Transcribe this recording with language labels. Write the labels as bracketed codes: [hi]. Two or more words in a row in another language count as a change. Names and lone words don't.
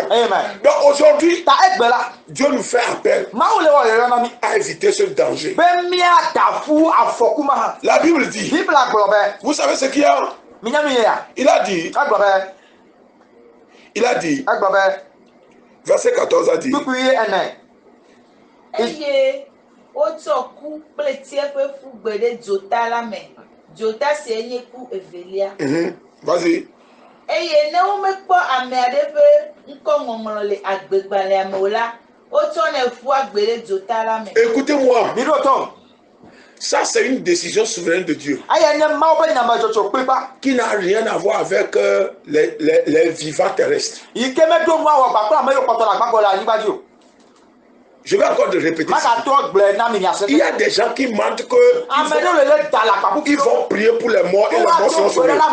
[fr] Donc aujourd'hui, Dieu nous fait appel à éviter ce danger. La Bible dit, vous savez ce qu'il y a? Il a dit, verset 14 a dit, [ee] eye wotsɔ ku kple tie ƒe fugbe ɖe dzota la me dzota si nye ku evelia. [fr] Vas-y. [ee] Eye ne womekpɔ ame aɖe ƒe ŋkɔŋɔŋlɔ le agbegbalẽa me o la wotsɔnɛ fu agbe ɖe dzota la me. [fr] Écoutez-moi. Ça, c'est une décision souveraine de Dieu. Qui n'a rien à voir avec les vivants terrestres. Je vais encore te répéter ça. Il y a des gens qui mentent qu'ils vont prier pour les morts et les morts seront sauvés.